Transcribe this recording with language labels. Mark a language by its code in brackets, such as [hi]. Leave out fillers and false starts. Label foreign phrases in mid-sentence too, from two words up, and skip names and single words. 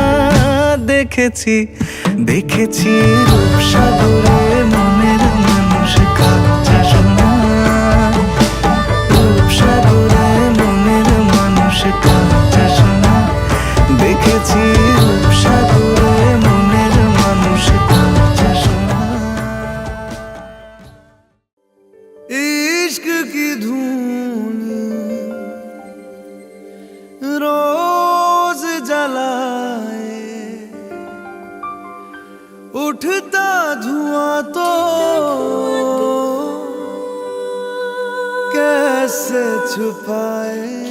[bn] দেখেছি দেখেছি রূপসাগরে মনের মানুষ কাঁচা সোনা। রূপসাগরে মনের মানুষ কাঁচা সোনা। দেখেছি রূপসাগরে মনের মানুষ কাঁচা সোনা। [hi] इश्क की धून रोज जलाए, उठता धुआं तो कैसे छुपाए।